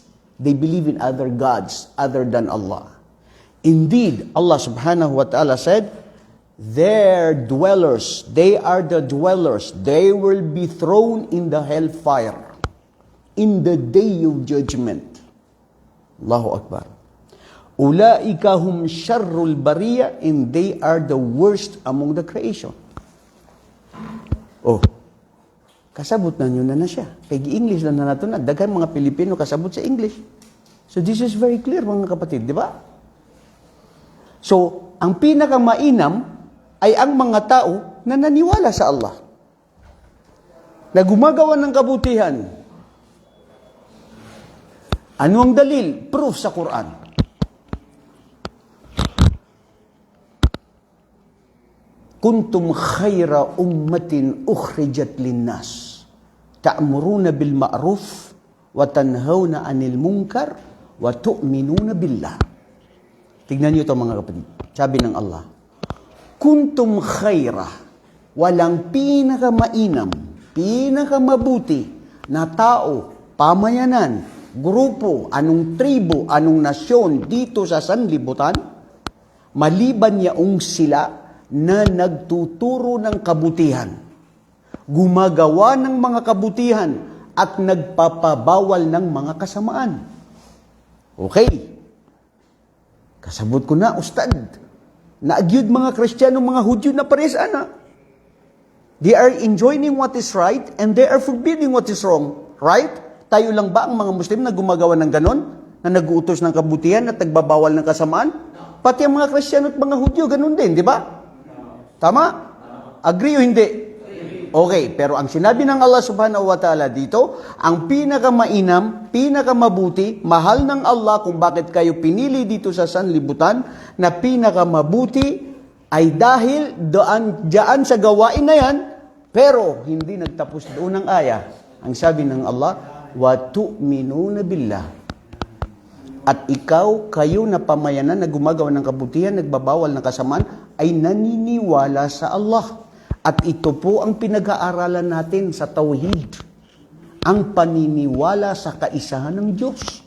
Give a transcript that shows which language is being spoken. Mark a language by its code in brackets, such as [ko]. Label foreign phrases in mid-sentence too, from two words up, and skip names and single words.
[en] They believe in other gods other than Allah. Indeed, Allah [ar] سبحانه وتعالى [en] said, their dwellers, they are the dwellers, they will be thrown in the hellfire in the day of judgment. [ar] الله أكبر. أولئك هم شر البرية, [en] and they are the worst among the creation. [ceb] Oh, kasabot na nyo na siya. Kaya English na nato na. Daghan mga Pilipino kasabot sa English. [en] So this is very clear [tl] mga kapatid, di ba? So, ang pinakamainam ay ang mga tao na naniwala sa Allah. Na gumagawa ng kabutihan. Ano ang dalil? Proof sa Quran. [ar] كنتم خير أمة أخرجت للناس. تأمرون بالمعروف وتنهون عن المنكر وتؤمنون بالله. [tl] Tignan niyo ito mga kapatid. Sabi ng Allah, [ar] كنتم خير, [tl] walang pinakamainam, pinakamabuti na tao, pamayanan, grupo, anong tribo, anong nasyon dito sa sanlibutan, maliban yaong sila na nagtuturo ng kabutihan, gumagawa ng mga kabutihan, at nagpapabawal ng mga kasamaan. [ceb] Okay. Kasabot ko na, Ustad. Naagyud mga Kristiyano, mga Hudyo na pares ana. [en] They are enjoining what is right and they are forbidding what is wrong. Right? [tl] Tayo lang ba ang mga Muslim na gumagawa ng ganon? Na nag-uutos ng kabutihan at nagbabawal ng kasamaan? Pati ang mga Kristiyano at mga Hudyo, ganon din, di ba? Tama? Agree o hindi? Okay, pero ang sinabi ng Allah [ar] سبحانه وتعالى [tl] dito, ang pinakamainam, pinakamabuti, mahal ng Allah kung bakit kayo pinili dito sa sanlibutan, na pinakamabuti ay dahil dyan sa gawain na yan, pero hindi nagtapos doon ang aya. Ang sabi ng Allah, [ar] وتؤمنون بالله. [tl] At ikaw, kayo na pamayanan na gumagawa ng kabutihan, nagbabawal ng kasamaan, ay naniniwala sa Allah. At ito po ang pinag-aaralan natin sa Tauhid. Ang paniniwala sa kaisahan ng Diyos.